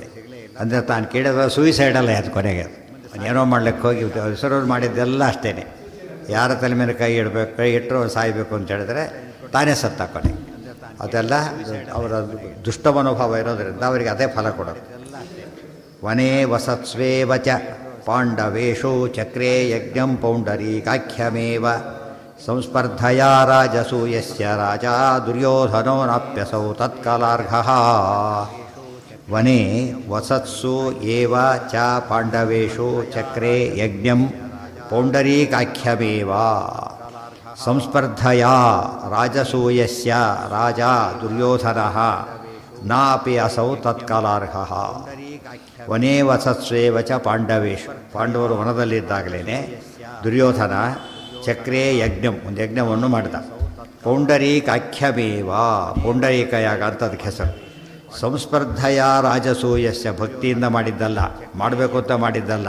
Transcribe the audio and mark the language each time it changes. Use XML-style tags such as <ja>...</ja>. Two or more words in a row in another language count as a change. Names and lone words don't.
<kn>ಅಂದರೆ ತಾನು ಕೇಳಿದ್ರೆ ಸೂಯಿಸೈಡಲ್ಲ ಅದು ಕೊನೆಗೆ. ಏನೋ ಮಾಡ್ಲಿಕ್ಕೆ ಹೋಗಿ ಹೆಸರು ಮಾಡಿದ್ದೆಲ್ಲ ಅಷ್ಟೇ. ಯಾರ ತಲೆ ಮೇಲೆ ಕೈ ಇಡಬೇಕು, ಕೈ ಇಟ್ಟರು ಸಾಯಬೇಕು ಅಂತ ಹೇಳಿದ್ರೆ ತಾನೇ ಸತ್ತ ಕೊನೆಗೆ. ಅದೆಲ್ಲ ಅವರ ದುಷ್ಟ ಮನೋಭಾವ ಇರೋದರಿಂದ ಅವರಿಗೆ ಅದೇ ಫಲ ಕೊಡೋದು.</kn> <sa>ವನೇ ವಸತ್ಸ್ವೇವಚ ಪಾಂಡವೇಶೋ ಚಕ್ರೇ ಯಜ್ಞಂ ಪೌಂಡರೀಕಾಖ್ಯಮೇವ ಸಂಸ್ಪರ್ಧಯಾ ರಾಜಸೂಯಸ್ಯ ರಾಜ ದುರ್ಯೋಧನೋ ನಾಪ್ಯಸೌ ತತ್ಕಾಲಾರ್ಘಃ. ವನೇ ವಸತ್ಸು ಏವ ಚ ಪಾಂಡವೇಶು ಚಕ್ರೇ ಯಜ್ಞಂ ಪೌಂಡರೀಕಾಖ್ಯಮೇವ ಸಂಸ್ಪರ್ಧಯಾ ರಾಜಸೂಯಸ್ಯ ರಾಜ ದುರ್ಯೋಧನಃ ನಾಪಿ ಅಸೌ ತತ್ಕಾಲಾರ್ಹಃ. ವನೇ ವಸತ್ಸ್ವೇವ ಚ ಪಾಂಡವೇಶು,</sa> <kn>ಪಾಂಡವರು ವನದಲ್ಲಿದ್ದಾಗಲೇ ದುರ್ಯೋಧನ</kn> <sa>ಚಕ್ರೇ ಯಜ್ಞಂ,</sa> <kn>ಒಂದು ಯಜ್ಞವನ್ನು ಮಾಡಿದ. ಪೌಂಡರೀಕಾಖ್ಯಮೇವ, ಪೌಂಡರೀಕ ಯಾಗ ಅಂತ ಅದಕ್ಕೆ ಹೆಸರು.</kn> <sa>ಸಂಸ್ಪರ್ಧಯ ರಾಜಸೂಯಸ್ಯ,</sa> <kn>ಭಕ್ತಿಯಿಂದ ಮಾಡಿದ್ದಲ್ಲ, ಮಾಡಬೇಕು ಅಂತ ಮಾಡಿದ್ದಲ್ಲ.</kn>